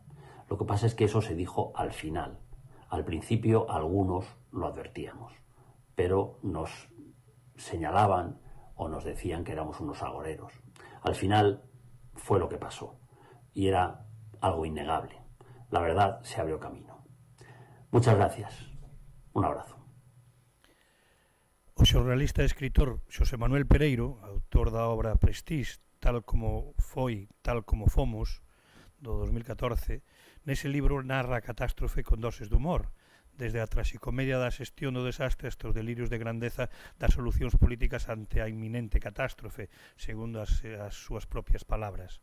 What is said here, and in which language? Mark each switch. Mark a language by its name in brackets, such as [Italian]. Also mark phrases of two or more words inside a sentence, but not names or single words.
[Spanish] Lo que pasa es que eso se dijo al final. Al principio algunos lo advertíamos, pero nos señalaban o nos decían que éramos unos agoreros. Al final fue lo que pasó y era algo innegable. La verdad se abrió camino. Muchas gracias. Un abrazo. [Galician] O xornalista e escritor Xosé Manuel Pereiro, autor da obra Prestige, tal como foi, tal como fomos, do 2014, nese libro narra a catástrofe con doses de humor, desde a traxicomedia da xestión do desastre hasta os delirios de grandeza das solucións políticas ante a inminente catástrofe, segundo as súas propias palabras.